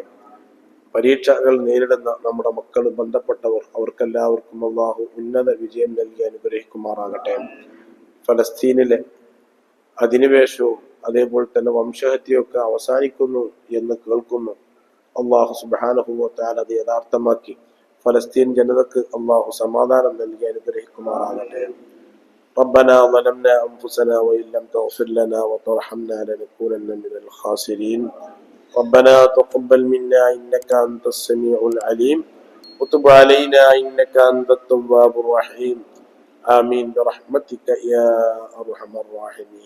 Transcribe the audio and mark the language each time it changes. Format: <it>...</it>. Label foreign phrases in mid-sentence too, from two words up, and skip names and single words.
<ml>പരീക്ഷകൾ നേരിടുന്ന നമ്മുടെ മക്കൾ, ബന്ധപ്പെട്ടവർ, അവർക്കെല്ലാവർക്കും അള്ളാഹു ഉന്നത വിജയം നൽകി അനുഗ്രഹിക്കുമാറാകട്ടെ. ഫലസ്തീനിലെ അധിനിവേശവും അതേപോലെ തന്നെ വംശഹത്യയൊക്കെ അവസാനിക്കുന്നു എന്ന് കേൾക്കുന്നു.</ml> <ar>الله سبحانه وتعالى</ar> <ml>അത് യഥാർത്ഥമാക്കി ഫലസ്തീൻ ജനതക്ക് അള്ളാഹു സമാധാനം നൽകി അനുഗ്രഹിക്കുമാറാകട്ടെ.</ml> <ar>ربنا ظلمنا أنفسنا وإن لم تغفر لنا وترحمنا لنكونن من الخاسرين. ربنا تقبل منا إنك أنت السميع العليم وتب علينا إنك أنت التواب الرحيم. آمين برحمتك يا أرحم الراحمين.</ar>